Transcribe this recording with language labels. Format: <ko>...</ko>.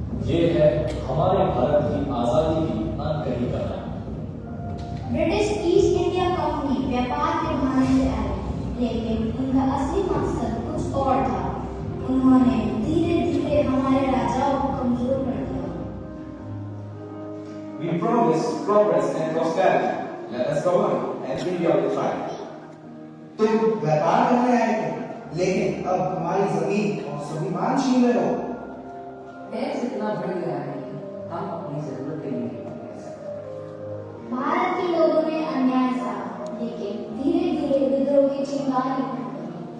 <hi>ये है हमारे भारत की आजादी की अनकही कहानी। ब्रिटिश ईस्ट इंडिया कंपनी व्यापार के बहाने से आए, लेकिन उनका असली मकसद कुछ और था। उन्होंने धीरे धीरे हमारे राजाओं को कमजोर कर दिया।</hi> <en>We promise progress and prosperity. Let us go on and India will thrive.</en> <hi>तुम व्यापार करने आए थे, लेकिन अब हमारी जमीन और स्वाभिमान छीन रहे हो। टैक्स इतना बढ़ गया है कि हम अपनी जरूरत के लिए नहीं कह सकते। भारत के लोगों ने अन्याय सहा, लेकिन धीरे धीरे विद्रोह की चिंगारी फूट गई।</hi>